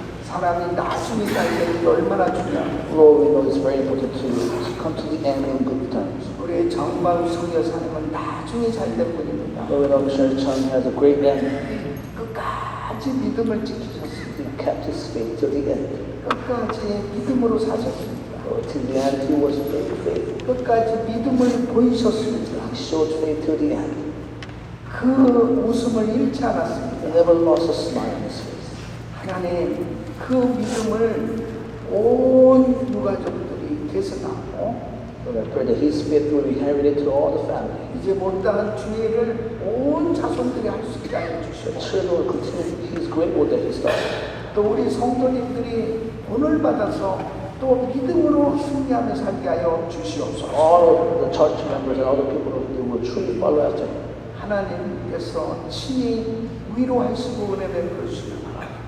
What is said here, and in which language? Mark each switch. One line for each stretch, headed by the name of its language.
Korean: 사람이 나중에 살때 얼마나 중요합니다.
English: Lord, we know it's very important to come to the end in good times.
Korean: 우리 정광 성여사님은 나중에 살던 분입니다.
English: Lord, we know Missionary Chung has a great end.
Korean: 끝까지 믿음을 지키셨습니다.
English: He kept his faith till the end.
Korean: 끝까지 믿음으로 사셨습니다.
English: Lord, till the end, he was very faithful.
Korean: 끝까지 믿음을 보이셨습니다.
English: He showed faith till the end.
Korean: 그 웃음을 잃지 않았습니다.
English: He never lost a smile on his face.
Korean: 하나님 그 믿음을 온 유가족들이 계승하고
English: Lord, I pray that his faith will be inherited to all the family.
Korean: 이제 못다한 주의를 온 자손들이 할 수 있게 하여
English: The
Korean: 주시옵소서.
English: children will continue his great work that he started.
Korean: 또 우리 성도님들이 본을 받아서 또 믿음으로 승리하며 살게 하여 주시옵소서.
English: All of the church members and all the people they will truly follow after him.
Korean: 하나님께서 친히 위로하시고 은혜 베풀어 주시기 바랍니다.